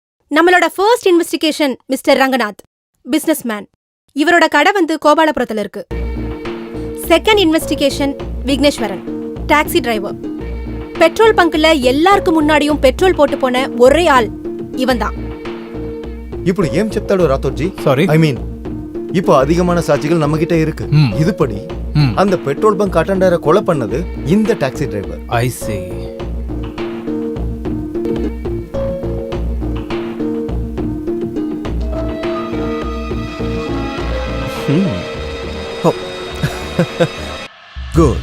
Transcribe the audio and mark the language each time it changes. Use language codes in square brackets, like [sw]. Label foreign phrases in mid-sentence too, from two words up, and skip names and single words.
[ta] நம்மளோட [en] first investigation [ta] மிஸ்டர் ரங்கநாத், [en] business man. [ta] இவரோட கடை வந்து கோபாலபுரத்துல இருக்கு. [en] second investigation [ta] விக்னேஸ்வரன், [en] taxi driver. petrol bunkla [ta] எல்லாருக்கும் முன்னாடியும் பெட்ரோல் போட்டு போன ஒரே ஆள் இவன் தான். [te] ఇప్పుడు ఏం చెప్తాడు రాథోడ్జీ? [en] Sorry. I mean [ta] இப்போ அதிகமான சாட்சிகள் நம்ம கிட்ட இருக்கு. இதுபடி அந்த [en] petrol bunk attenderai [ta] கொலை பண்ணது இந்த [en] taxi driver. I see. குட்.